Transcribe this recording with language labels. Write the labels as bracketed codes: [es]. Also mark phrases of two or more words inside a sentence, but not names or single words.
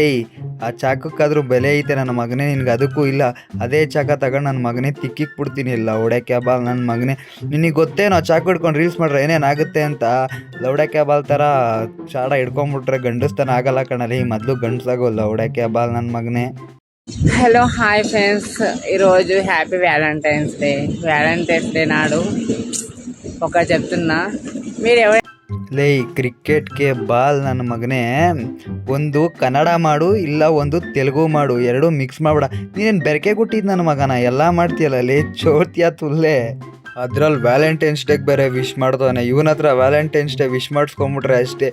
[kn] ಆ ಚಾಕಕ್ಕಾದ್ರೂ ಬೆಲೆ ಐತೆ ನನ್ನ ಮಗನೇ, ನಿನ್ಗೆ ಅದಕ್ಕೂ ಇಲ್ಲ. ಅದೇ ಚಾಕ ತಗೊಂಡು ನನ್ನ ಮಗನೇ ತಿಕ್ಕಿಕ್ ಬಿಡ್ತೀನಿ. ಇಲ್ಲ ಲೌಡಕ್ಕೆ ಬಾಲ್ ನನ್ನ ಮಗನೇ, ನಿನಗೆ ಗೊತ್ತೇನೋ ಚಾಕು ಹಿಡ್ಕೊಂಡು ರೀಲ್ಸ್ ಮಾಡ್ರೆ ಏನೇನಾಗುತ್ತೆ ಅಂತ. ಲೌಡಕ್ಕೆ ಬಾಲ್ ಥರ ಶಾಡ ಹಿಡ್ಕೊಂಡ್ಬಿಟ್ರೆ ಗಂಡಸ್ತನ ಆಗಲ್ಲ ಕಣಲ್ಲಿ. ಮೊದಲು ಗಂಡಸಾಗೋ ಲೌಡಕ್ಕೆ ಬಾಲ್ ನನ್ನ ಮಗನೇ. [en] hello hi friends, [te] ఈరోజు [en] happy Valentine's Day [te] నాడు ఒక చెప్తున్నా. మీరు ఎవరు [kn] ಲೇ ಕ್ರಿಕೆಟ್ಗೆ ಬಾಲ್ ನನ್ನ ಮಗನೇ, ಒಂದು ಕನ್ನಡ ಮಾಡು ಇಲ್ಲ ಒಂದು ತೆಲುಗು ಮಾಡು, ಎರಡೂ ಮಿಕ್ಸ್ ಮಾಡ್ಬೇಡ. ನೀನೇನು ಬೆರಕೆ ಕೊಟ್ಟಿದ್ದು ನನ್ನ ಮಗನ, ಎಲ್ಲ ಮಾಡ್ತೀಯಲ್ಲ ಲೇ ಚೋರ್ತಿಯ ತುಲ್ಲೆ. ಅದ್ರಲ್ಲಿ [en] Valentine's Dayge [kn] ಬೇರೆ ವಿಶ್ ಮಾಡ್ದವನೆ. ಇವನ ಹತ್ರ [en] Valentine's Day wish [kn] ಮಾಡಿಸ್ಕೊಂಬಿಟ್ರೆ ಅಷ್ಟೇ.